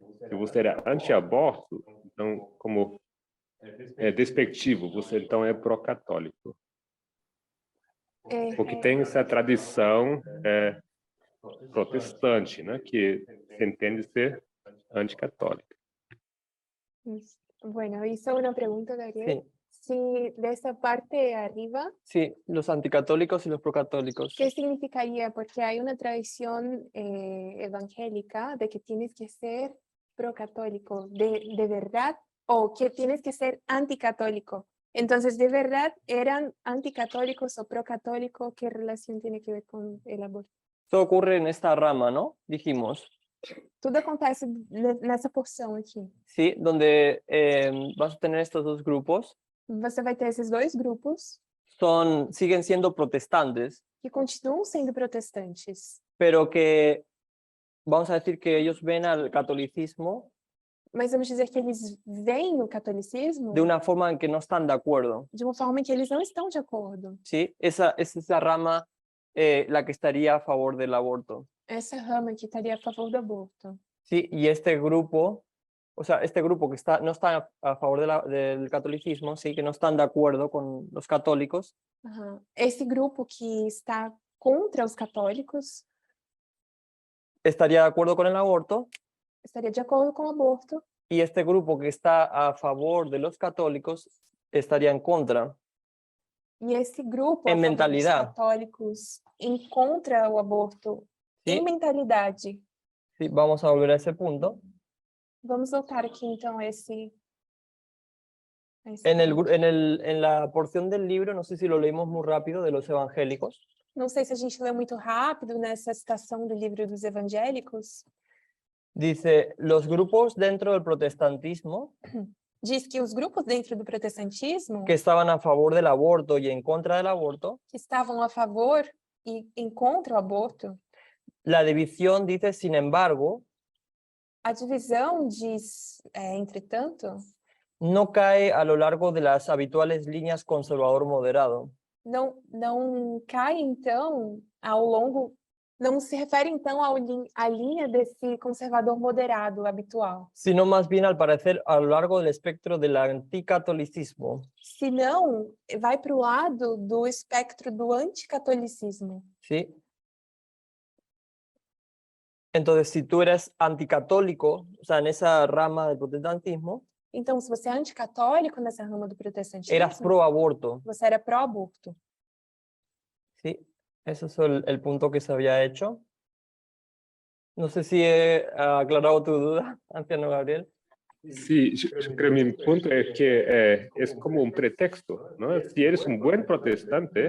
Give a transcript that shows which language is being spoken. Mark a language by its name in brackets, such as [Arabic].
[Portuguese] Se você era anti-aborto, então como despectivo, você então é pró-católico. Porque tem essa tradição protestante, né, que se entende ser anticatólica. [Spanish] Bueno, hizo una pregunta, Gabriel. Sí. Si de esa parte de arriba, Sí, los anticatólicos y los procatólicos. ¿qué significaría? Porque hay una tradición evangélica de que tienes que ser procatólico, de verdad, o que tienes que ser anticatólico. Entonces, ¿de verdad eran anticatólicos o procatólicos? ¿Qué relación tiene que ver con el aborto? Esto ocurre en esta rama, ¿no? Dijimos, [Portuguese] Tudo acontece nessa porção aqui. [Spanish] ¿sí? Donde vas a tener estos dos grupos. [Portuguese] Você vai ter esses dois grupos [Spanish] Siguen siendo protestantes, [Portuguese] que continuam sendo protestantes, [Spanish] pero que vamos a decir que ellos ven al catolicismo [Portuguese] mas vamos dizer que eles veem o catolicismo [Spanish] de una forma en que no están de acuerdo, [Portuguese] de uma forma em que eles não estão de acordo. [Spanish] ¿sí? Esa es esa rama la que estaría a favor del aborto, [Portuguese] Essa rama que estaria a favor do aborto. [Spanish] ¿sí? Y este grupo, o sea, este grupo que no está a favor del catolicismo, ¿sí? Que no están de acuerdo con los católicos, [Portuguese] Esse grupo que está contra os católicos [Spanish] estaría de acuerdo con el aborto, [Portuguese] estaria de acordo com o aborto, [Spanish] y este grupo que está a favor de los católicos estaría en contra. [Portuguese] e esse grupo Em a favor dos mentalidade. católicos encontra o aborto [Spanish] Sí. [Portuguese] em mentalidade. [Spanish] Sí, vamos a volver a ese punto. [Portuguese] Vamos voltar aqui então a esse [Spanish] En la porción del libro, no sé si lo leímos muy rápido, de los evangélicos, [Portuguese] Não sei se a gente leu muito rápido nessa citação do livro dos evangélicos. [Spanish] dice, los grupos dentro del protestantismo [Portuguese] Diz que os grupos dentro do protestantismo [Spanish] que estaban a favor del aborto y en contra del aborto, [Portuguese] que estavam a favor e em contra o aborto, [Spanish] la división dice, sin embargo, [Portuguese] a divisão diz, entretanto, [Spanish] no cae a lo largo de las habituales líneas conservador-moderado, [Portuguese] não cai então ao longo, não se refere então à linha desse conservador moderado habitual, [Spanish] sino más bien al parecer a lo largo del espectro del anticatolicismo. [Portuguese] senão vai para o lado do espectro do anticatolicismo. [Spanish] ¿Sí? Entonces, si tú eres anticatólico, o sea, en esa rama del protestantismo, [Portuguese] Então, se você é anticatólico nessa rama do protestantismo, [Spanish] eras pro aborto. [Portuguese] você era pró-aborto. [Spanish] Sí, ese es el punto que se había hecho. No sé si he aclarado tu duda, anciano Gabriel. Sí, yo creo que mi punto es que es como un pretexto, ¿no? Si eres un buen protestante,